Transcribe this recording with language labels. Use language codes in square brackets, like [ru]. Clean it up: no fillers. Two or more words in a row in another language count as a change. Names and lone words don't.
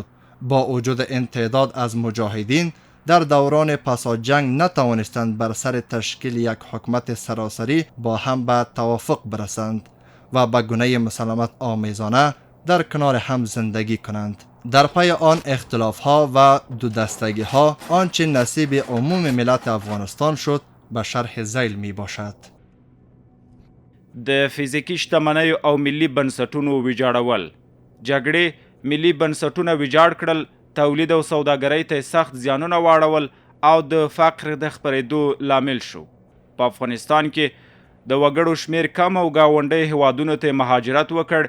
[fa] با وجود این تعداد از مجاهدین در دوران پس از جنگ نتوانستند بر سر تشکیل یک حکومت سراسری با هم به توافق برسند و به گونه مسالمت آمیزانه در کنار هم زندگی کنند. در پای آن اختلاف ها و دو دستگی ها آنچه نصیب عموم ملت افغانستان شد به شرح ذیل می باشد. [ps] د فیزیکی شتمنیو او ملي بنسټونو ویجاړول، جګړې ملي بنسټونه ویجاړ کړل، تولید او سوداګرۍ ته سخت زیانونه واړول او د فقر د خپرېدو لامل شو. په افغانستان کې د وګړو شمیر کم او ګاونډۍ هیوادونو ته مهاجرت وکړ.